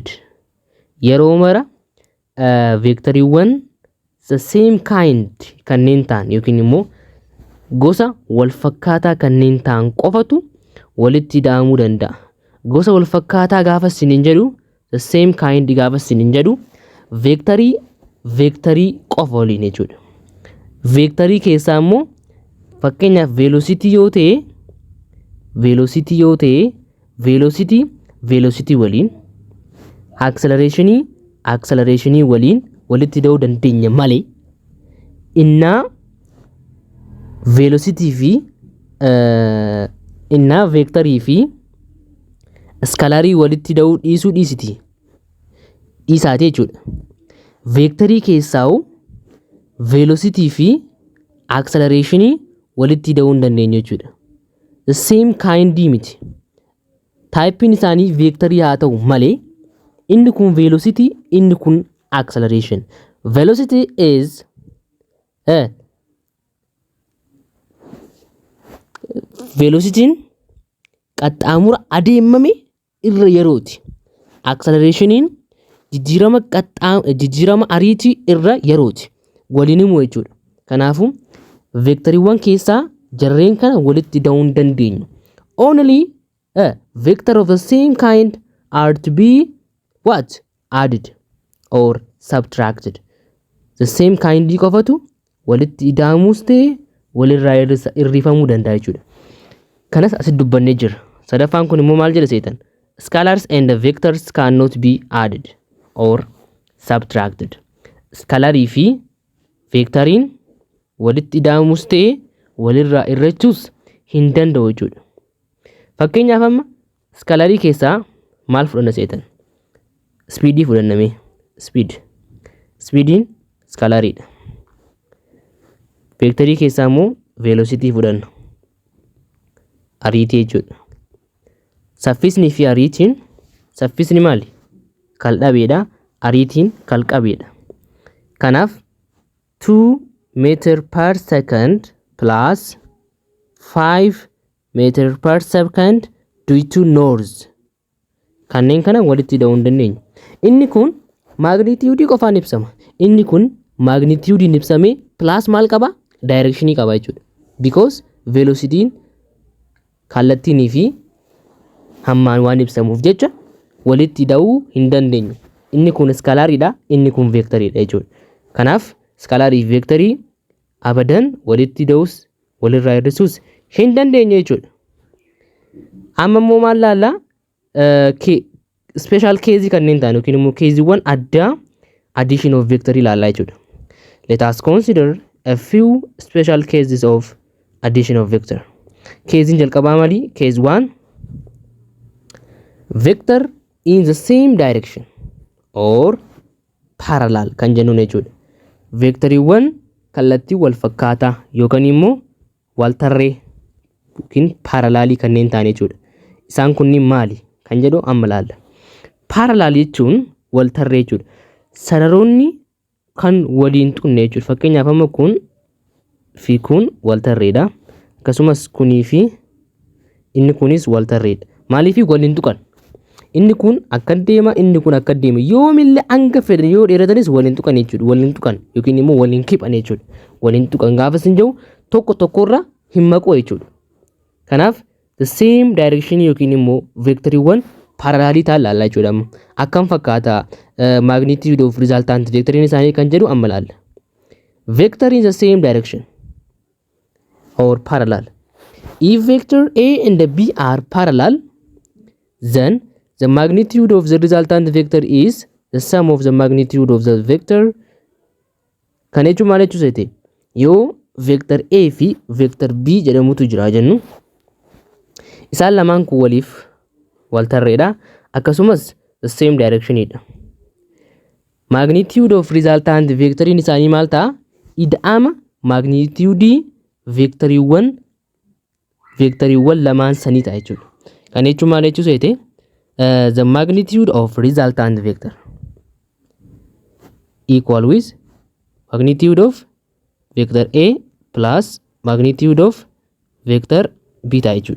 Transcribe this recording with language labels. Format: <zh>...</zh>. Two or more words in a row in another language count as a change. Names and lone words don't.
<om>Yeroo mara vectoriiwwan</om> <en>the same kind</en> <om>kanneen ta'an yookiin immoo gosa wal fakkaataa kanneen ta'an qofatu walitti daamuu danda'a. Gosa wal fakkaataa gaafa isiniin jedhu</om> <en>the same kind</en> <om>gaafa isiniin jedhu veektarii qofa waliin jechuudha. Veektarii keessaa immoo fakkeenyaaf velocity yoo ta'e velocity waliin acceleration waliin walitti hidhuu dandeenya malee innaa velocity fi innaa veektarii fi skalarii walitti hidhuu dhiisiti dhiisaati jechuudha. Veektarii keessaa velocity fi acceleration walitti hidhuu hin dandeenyu jechuudha.</om> <en>The same kind miti.</en> <om>Typein isaanii veektarii haa ta'u malee inni kun velocity, inni kun acceleration.</om> <en>Velocity is</en> <om>velocity'n qaxxaamura adeemame irra yerooti. Acceleration'n jijjiirama ariitii irra yerooti. Waliin himu jechuudha. Kanaafuu veektariiwwan keessaa jarreen kana walitti hidhuu hin dandeenyu.</om> <en>Only vector of the same kind are to be what? Added or subtracted. The same kind</en> <om>qofatu walitti hidhamuus ta'e walirraa hirrifamuu danda'a jechuudha. Kanas asitti dubbannee jira. Sadaffaan kun immoo maal jedha seetan?</om> <en>Scalars and vectors cannot be added or subtracted.</en> <om>Scalarii fi veektariin walitti hidhamuus ta'e walirraa hirrachuus hin danda'u jechuudha. Fakkeenyaaf amma skalarii keessaa maal fudhanna seetan? Speedii fudhanname. Speediin skalariidha. Veektarii keessaa immoo velocity fudhanna. Ariitii jechuudha. Saffisni fi ariitiin, saffisni maali? Kal-dhabeedha. Ariitiin kal-qabeedha.</om> <en>Kanaaf 2 meter per second plus 5 meter per second due to noise.</en> <om>Kanneen kana walitti hidhuu hin dandeenyu. Inni kun magnitude qofaan ibsama. Inni kun magnitude ibsamee plus maal qaba? Direction qaba jechuudha. Because velocity'n kallattiinii fi hammaan waan ibsamuuf jecha walitti hidhuu hin dandeenyu. Inni kun skalaariidha, inni kun veektariidha jechuudha. Kanaaf skalarii fi veektarii abadan walitti hidhuus walirraa hir'isuus hin dandeenye jechuudha. Amma immoo maal laalla?</om> <en>Special case</en> <om>kanneen ta'an yookiin immoo caseewwan addaa</om> <en>addition of vectorii</en> <om>laallaa jechuudha.</om> <en>Let us consider a few special cases of addition of vector.</en> <om>Casein jalqabaa maali?</om> <en>Case 1 vector in the same direction or parallel</en> <om>kan jennuun jechuudha. Vectoriiwwan kallattii wal fakkaataa yookaan immoo wal tarree yookiin parallelii kanneen ta'an jechuudha. Isaan kunniin maali kan jedhu amma laalla. Parallel jechuun wal tarree jechuudha. Sararoonni kan waliin tuqne jechuudha. Fakkeenyaaf amma kun fi kun wal tarreedha. Akkasumas kunii fi inni kunis wal tarreedha. Maaliif waliin tuqan? Inni kun akka deema, inni kun akka deema. Yoomillee hanga fedhan yoo dheeratanis waliin tuqan jechuudha. Waliin tuqan yookiin immoo waliin kiphan jechuudha. Waliin tuqan gaafa sin jiru tokko tokkorra hin maqoo jechuudha. Kanaaf</om> <en>the same direction</en> <om>yookiin immoo vectoriiwwan parallelii ta'an laalla jechuudha. Akkam fakkaata</om> <en>magnitude of resultant</en> <om>vectoriin isaanii kan jedhu amma laalla.</om> <en>Vector in the same direction or parallel. If vector A and B are parallel, then the magnitude of the resultant vector is the sum of the magnitude of the vector.</en> <om>Kan jechuun maal jechuu seete? Yoo vector A fi vector B jedhamutu jira jennu isaan lamaan kun waliif wal tarreedha. Akkasumas</om> <en>the same direction</en> <om>idha.</om> <en>Magnitude of resultant</en> <om>vectoriin isaanii maal ta'a? Ida'ama magnitude vectoriiwwan lamaan sanii ta'a jechuudha. Kan jechuun maal jechuu seete?</om> <en>The magnitude of resultant vector equal with magnitude of vector A plus magnitude of vector B</en> <om>ta'a jechuudha.</om>